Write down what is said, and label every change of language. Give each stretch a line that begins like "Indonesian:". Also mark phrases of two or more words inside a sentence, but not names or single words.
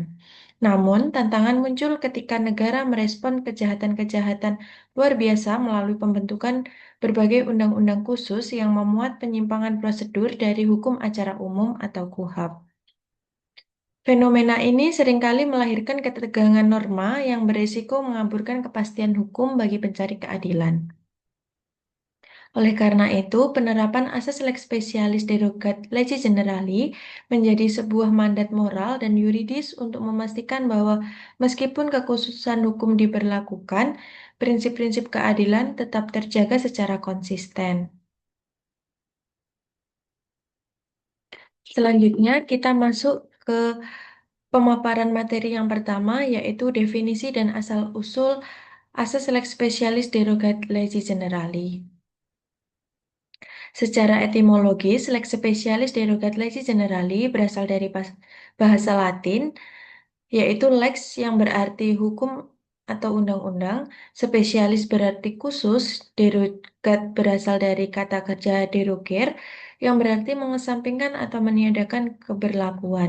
Indonesian: Namun, tantangan muncul ketika negara merespon kejahatan-kejahatan luar biasa melalui pembentukan berbagai undang-undang khusus yang memuat penyimpangan prosedur dari hukum acara umum atau KUHAP. Fenomena ini seringkali melahirkan ketegangan norma yang beresiko mengaburkan kepastian hukum bagi pencari keadilan. Oleh karena itu, penerapan asas
Latin: lex specialis derogat legis generali
Indonesian: menjadi sebuah mandat moral dan yuridis untuk memastikan bahwa meskipun kekhususan hukum diberlakukan, prinsip-prinsip keadilan tetap terjaga secara konsisten. Selanjutnya, kita masuk ke pemaparan materi yang pertama, yaitu definisi dan asal-usul asas
Latin: lex specialis derogat legis generali.
Indonesian: Secara etimologis,
Latin: lex specialis derogat legis generali
Indonesian: berasal dari bahasa Latin, yaitu lex yang berarti hukum atau undang-undang, spesialis berarti khusus, derogat berasal dari kata kerja deroger, yang berarti mengesampingkan atau meniadakan keberlakuan.